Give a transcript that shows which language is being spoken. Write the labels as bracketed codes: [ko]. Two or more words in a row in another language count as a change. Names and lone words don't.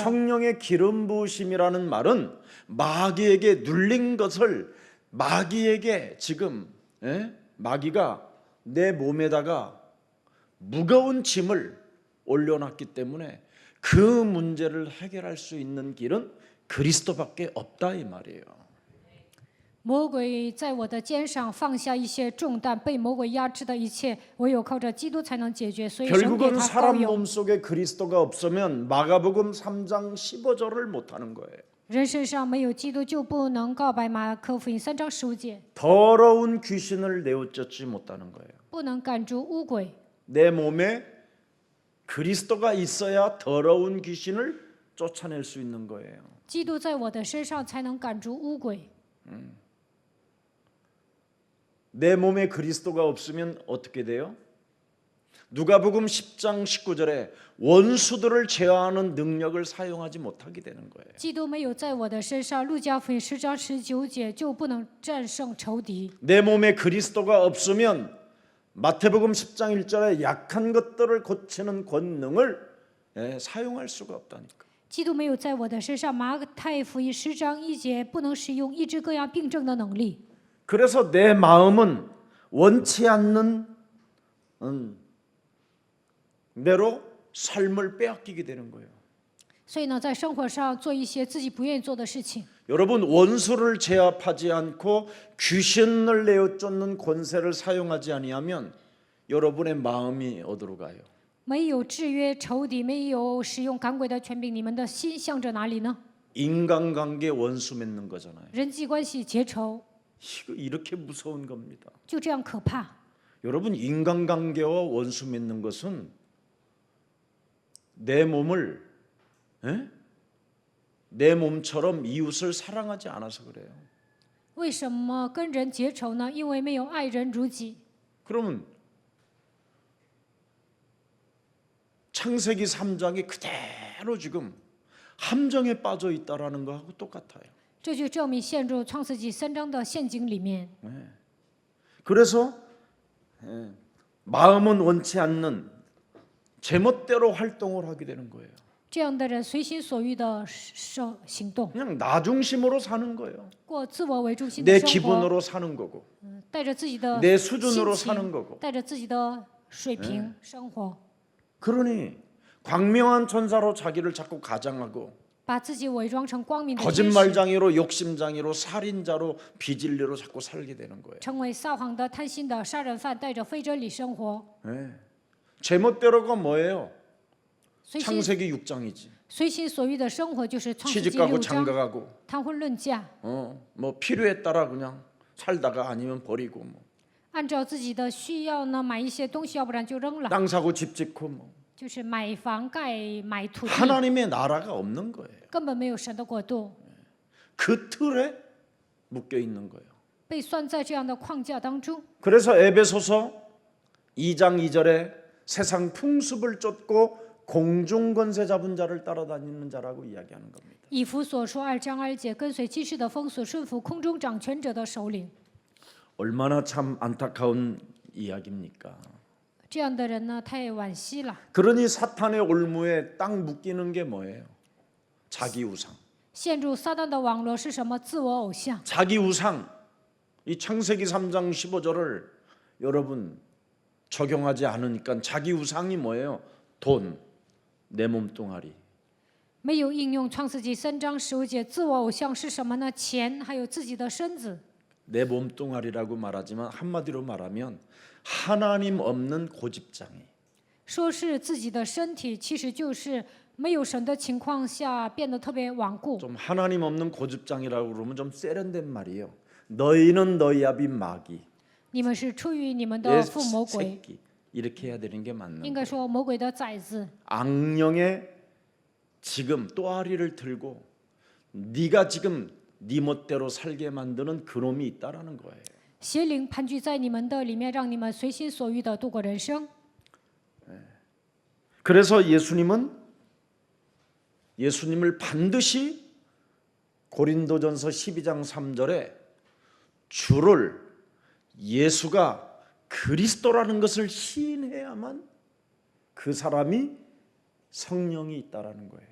[ko] 성령의 기름 부으심이라는 말은 마귀에게 눌린 것을 마귀에게 지금 마귀가 내 몸에다가 무거운 짐을 올려놨기 때문에 그 문제를 해결할 수 있는 길은 그리스도밖에 없다 이 말이에요. [zh] 魔鬼在我的肩上放下一些重担，被魔鬼压制的一切，唯有靠着基督才能解决。所以神给 [ko] 결국은 [zh] 他膏 [ko] 사람 [zh] 油。 [ko] 몸속에 그리스도가 없으면 마가복음 3장 15절을 못 하는 거예요. [zh] 人身上没有基督，就不能告白马可福音3章15节， [ko] 더러운 귀신을 내어쫓지 못하는 거예요. [zh] 不能赶逐污鬼。 [ko] 내 몸에 그리스도가 있어야 더러운 귀신을 쫓아낼 수 있는 거예요. [zh] 基督在我的身上，才能赶逐污鬼。 [ko] 내 몸에 그리스도가 없으면 어떻게 돼요? 누가복음 10장 19절에 원수들을 제어하는 능력을 사용하지 못하게 되는 거예요. [zh] 基督没有在我的身上，路加福音10章19节就不能战胜仇敌。 [ko] 내 몸에 그리스도가 없으면 마태복음 10장 1절에 약한 것들을 고치는 권능을 사용할 수가 없다니까. [zh] 基督没有在我的身上，马太福音10章1节不能使用医治各样病症的能力。 [ko] 그래서 내 마음은 원치 않는 대로 삶을 빼앗기게 되는 거예요. [zh] 所以呢，在生活上做一些自己不愿意做的事情。 [ko] 여러분 원수를 제압하지 않고 귀신을 내어쫓는 권세를 사용하지 아니하면 여러분의 마음이 어디로 가요? [zh] 没有制约仇敌，没有使用赶鬼的权柄，你们的心向着哪里呢？ [ko] 인간관계 원수 맺는 거잖아요. [zh] 人际关系结仇， [ko] 이거 이렇게 무서운 겁니다. [zh] 就这样可怕。 [ko] 여러분 인간관계와 원수 맺는 것은 내 몸을 내 몸처럼 이웃을 사랑하지 않아서 그래요. [zh] 为什么跟人结仇呢？因为没有爱人如己。 [ko] 그러면 창세기 3장이 그대로 지금 함정에 빠져 있다라는 거하고 똑같아요. [zh] 这就证明陷入创世纪3章的陷阱里面。 [ko] 그래서 마음은 원치 않는 제멋대로 활동을 하게 되는 거예요. [zh] 这样的人随心所欲的行动， [ko] 그냥 나 중심으로 사는 거예요. [zh] 过自我为中心的 [ko] 내 [zh] 生活， [ko] 기분으로 사는 거고 [zh] 带着自己的 [ko] 내 [zh] 心 [ko] 수준으로 사는 [zh] 情， [ko] 거고. [zh] 带着自己的水平生活。 [ko] 그러니 광명한 천사로 자기를 자꾸 가장하고 [zh] 把自己伪装成光明的天使， [ko] 거짓말장애로 욕심장애로 살인자로 비진리로 자꾸 살게 되는 거예요. [zh] 成为撒谎的、贪心的杀人犯，带着非真理生活。 [ko] 네. 제멋대로가 뭐예요? [zh] 随心 [ko] 창세기 6장이지. [zh] 随心所欲的生活就是创世纪 [ko] 시집가고 [zh] 6章， [ko] 장가가고 [zh] 谈婚论嫁， [ko] 뭐 필요에 따라 그냥 살다가 아니면 버리고 뭐. [zh] 按照自己的需要呢买一些东西，要不然就扔了， [ko] 땅 사고 집 짓고 뭐. [zh] 就是买房盖、买土地， [ko] 하나님의 나라가 없는 거예요. [zh] 根本没有神的国度， [ko] 그 틀에 묶여 있는 거예요. [zh] 被算在这样的框架当中。 [ko] 그래서 에베소서 2장 2절에 세상 풍습을 쫓고 공중 권세 잡은 자를 따라다니는 자라고 이야기하는 겁니다. [zh] 以弗所说2章2节，跟随今世的风俗，顺服空中掌权者的首领。 [ko] 얼마나 참 안타까운 이야기입니까? [zh] 这样的人呢，太惋惜了。 [ko] 그러니 사탄의 올무에 딱 묶이는 게 뭐예요? 자기 우상. [zh] 陷入撒旦的网络是什么？自我偶像。 [ko] 자기 우상. 이 창세기 3장 15절을 여러분 적용하지 않으니까 자기 우상이 뭐예요? 돈, 내 몸뚱아리. [zh] 没有应用创世纪3章15节，自我偶像是什么呢？钱，还有自己的身子。 [ko] 내 몸뚱아리라고 말하지만 한마디로 말하면 하나님 없는 고집장애. [zh] 说是自己的身体，其实就是没有神的情况下变得特别顽固。 [ko] 좀 하나님 없는 고집장애라고 그러면 좀 세련된 말이에요. 너희는 너희 아비 마귀, [zh] 你们是出于你们 [ko] 내 [zh] 的父魔鬼， [ko] 새끼. 이렇게 해야 되는 게 맞는 [zh] 应 [ko] 거예요. [zh] 该说魔鬼的崽子。 [ko] 악령의 지금 또아리를 들고 네가 지금 네 멋대로 살게 만드는 그놈이 있다라는 거예요. [zh] 邪灵盘踞在你们的里面，让你们随心所欲的度过人生。 [ko] 그래서 예수님을 반드시 고린도전서 12장 3절에 주를 예수가 그리스도라는 것을 시인해야만 그 사람이 성령이 있다라는 거예요.